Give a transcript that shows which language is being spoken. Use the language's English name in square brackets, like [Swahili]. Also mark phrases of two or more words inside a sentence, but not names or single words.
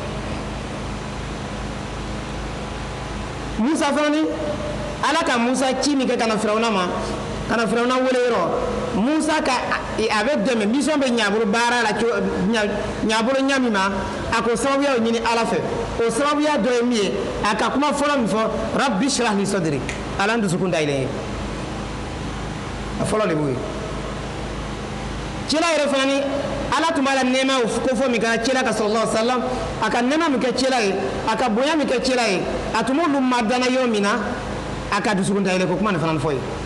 [Bambara] musa fana ni ala ka musa ci min kɛ ka na firawuna ma ka na firawuna wele yɔrɔ musa ka a bɛ dɛmɛ mission bɛ ɲabolo baara la ɲabolo ɲa min ma a ko sababuya ɲini ala fɛ o sababuya dɔ ye min ye a ka kuma fɔlɔ min fɔ [Arabic] رب اشرح لي صدري [Bambara] ala dusukun dayɛlɛ ye a fɔlɔ de b'o ye cila yɛrɛ fana ni ala tun b'a la nɛɛma kofɔ min kɛra cila ka [Arabic] صلى الله عليه وسلم [Bambara] a ka nɛɛma min kɛ cila ye a ka bonya min kɛ cila ye a tun b'olu madana yɔrɔ min na a ka dusukun dayɛlɛ ko kuma nin fana ni fɔ ye